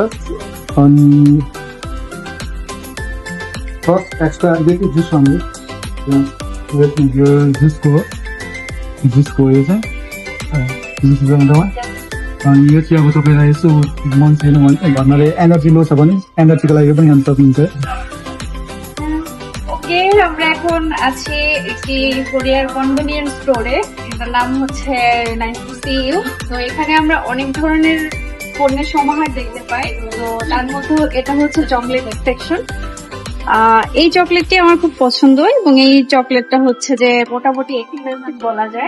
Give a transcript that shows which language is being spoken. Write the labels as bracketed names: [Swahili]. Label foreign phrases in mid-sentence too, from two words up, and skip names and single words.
[Nepali] अनि फर्स्ट एक्स्ट्रा अलिकति जुस खानु। यो जुसको हो। यो चाहिँ जुस बनाउँदामा। अनि यो चाहिँ अब तपाईँलाई यसो मन छैन भने घरमा एनर्जी लो छ भने एनर्जीको लागि पनि खान सक्नुहुन्छ। [Bangla] আমরা এখন আছি একটি কোরিয়ার কনভেনিয়েন্স স্টোরে। এটার নাম হচ্ছে নাইস টু সি ইউ। তো এখানে আমরা অনেক ধরনের পণ্যের সমাহার দেখতে পাই। তো তার মধ্যে এটা হচ্ছে চকলেট সেকশন। এই চকলেটটি আমার খুব পছন্দ এবং এই চকলেটটা হচ্ছে যে মোটামুটি এক্সপেন্সিভ বলা যায়।